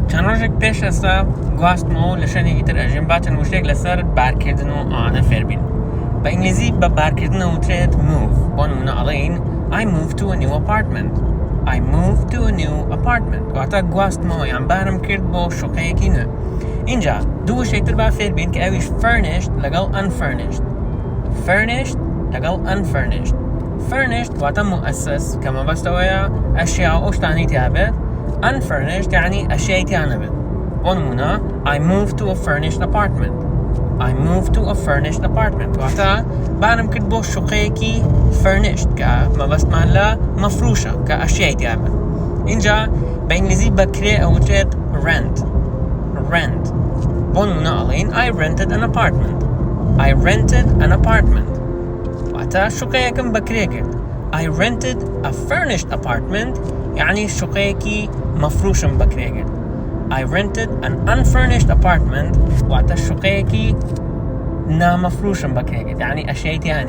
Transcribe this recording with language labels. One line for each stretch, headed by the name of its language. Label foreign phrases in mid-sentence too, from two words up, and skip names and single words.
Central Kurdish: چند ڕۆژێک پێش ئێستا گواستمەوە لە شوێنێکی تر ئەژێم با چەند وشتێک لەسەر بارکردن و ئەوانە فێر بین. بە ئینگلیزی بە بارکردنە وترێت move. بۆ نمونە ئەڵێین
English: I moved to a new apartment. I moved to a new apartment.
Central Kurdish: واتە گواستمەوە یان بارم کرد بۆ شوقەیەکی نوێ. اینجا دوو وشەی تر با فێر بین کە ئەویش furnished لەگەڵ unfurnished. Furnished لەگەڵ unfurnished. Furnished واتە مؤسس کە مەبەستەوەیە ئەشیا ئەو شتانەی تیا بێت. Unfurnished یعنی ئەشیای تیا نەبێت. بۆ نمونە
English: I moved to a furnished apartment. I moved to a furnished apartment.
Central Kurdish: واتە بارم کرد بۆ شوقەیەکی furnished کە مەبەستمان لە مەفروشە کە ئەشیای تیا بێت. اینجا بە ئینگلیزی بەکرێ ئەوترێت rent. Rent. بۆ نمونە ئەڵێین
English: I rented an apartment. I rented an apartment.
Central Kurdish: واتە شوقەیەکم بەکرێ کرد.
English: I rented a furnished apartment
Central Kurdish: یعنی شوقەیەکی مەفروشم بەکرێ کرد.
English: I rented an unfurnished apartment
Central Kurdish: واتە شوقەیەکی نامەفروشم بەکرێ کرد یعنی ئەشیای تیانی